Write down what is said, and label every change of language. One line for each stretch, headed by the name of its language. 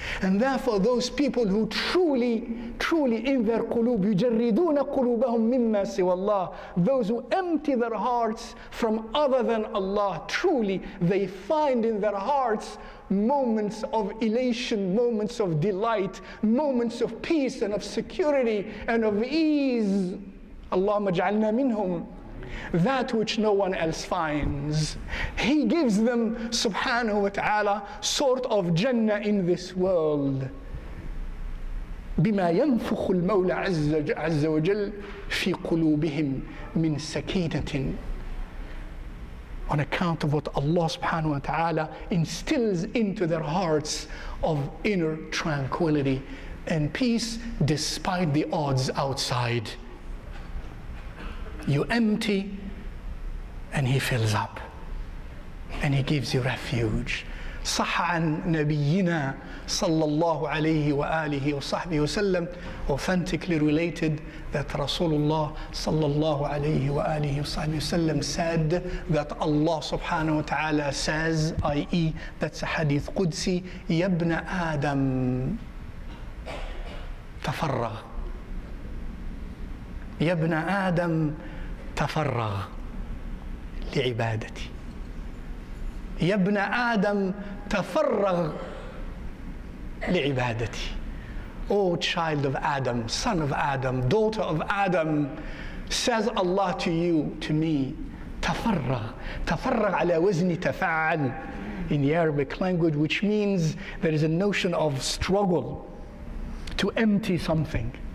English: And therefore those people who truly in their qulub
Arabic: يُجَرِّدُونَ قُلُوبَهُمْ مِمَّا سِوَى اللَّهِ,
English: those who empty their hearts from other than Allah, truly they find in their hearts moments of elation, moments of delight, moments of peace and of security and of ease.
Arabic: Allahumma ja'alna minhum.
English: That which no one else finds. He gives them, subhanahu wa ta'ala, sort of Jannah in this world.
Arabic: بما ينفخ المولى عز وجل في قلوبهم من سكينة.
English: On account of what Allah subhanahu wa ta'ala instills into their hearts of inner tranquility and peace despite the odds outside. You empty and He fills up, and He gives you refuge.
Arabic: صح عن نبينا صلى الله عليه وآله وصحبه وسلم,
English: authentically related, that Rasulullah صلى الله عليه وآله وصحبه وسلم said that Allah subhanahu wa ta'ala says, i.e. that's a hadith Qudsi,
Arabic: يا ابن آدم تفرغ, يا ابن آدم تفرغ لعبادتي, يا ابن آدم تفرغ لعبادتي.
English: O child of Adam, son of Adam, daughter of Adam, says Allah to you, to me, تفرغ.
Arabic: تفرغ على وزن تفعل
English: in the Arabic language, which means there is a notion of struggle to empty something.